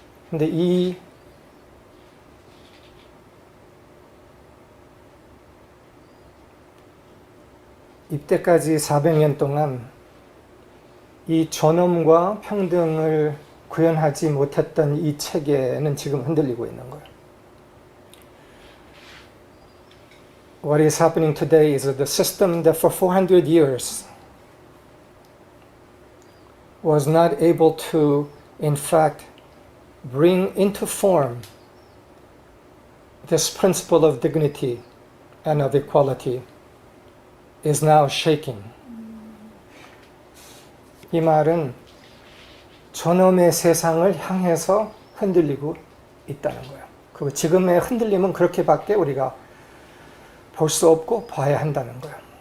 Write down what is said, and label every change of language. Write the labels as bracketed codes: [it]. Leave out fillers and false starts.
[ko] 근데 이때까지 400년 동안 이 존엄과 평등을 구현하지 못했던 이 체계는 지금 흔들리고 있는 거예요. [en] What is happening today is that the system that for 400 years was not able to, in fact, bring into form this principle of dignity and of equality is now shaking. [ko] 이 말은 존엄의 세상을 향해서 흔들리고 있다는 거예요. 그 지금의 흔들림은 그렇게밖에 우리가 볼 수 없고 봐야 한다는 거예요.